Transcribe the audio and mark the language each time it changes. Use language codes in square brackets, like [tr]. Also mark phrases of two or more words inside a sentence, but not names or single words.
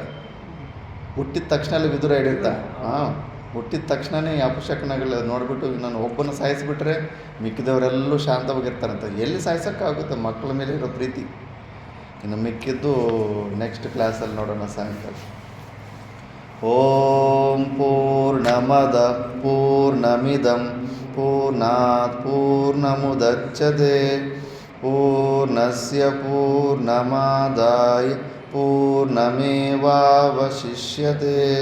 [kn] ಹುಟ್ಟಿದ ತಕ್ಷಣ ವಿದುರ ಹೇಳಿರ್ತಾನೆ. ಹುಟ್ಟಿದ ತಕ್ಷಣವೇ ಅಪಶಕುನಗಳು ನೋಡಿಬಿಟ್ಟು ನಾನು ಒಬ್ಬನ ಸಾಯಿಸಿಬಿಟ್ರೆ ಮಿಕ್ಕಿದವರೆಲ್ಲೂ ಶಾಂತವಾಗಿರ್ತಾರಂತ. ಎಲ್ಲಿ ಸಾಯಿಸೋಕ್ಕಾಗುತ್ತೆ? ಮಕ್ಕಳ ಮೇಲೆ ಇರೋ ಪ್ರೀತಿ. ಇನ್ನು ಮಿಕ್ಕಿದ್ದು ನೆಕ್ಸ್ಟ್ ಕ್ಲಾಸಲ್ಲಿ ನೋಡೋಣ ಸಾಯಂಕಾಲ. [sa] ಓಂ ಪೂರ್ಣಮದ ಪೂರ್ಣಮಿದಂ ಪೂರ್ಣಾತ್ ಪೂರ್ಣಮುದಚ್ಯತೆ ಪೂರ್ಣಸ್ಯ ಪೂರ್ಣಮಾದಾಯ ಪೂರ್ಣಮೇವಾವಶಿಷ್ಯತೆ.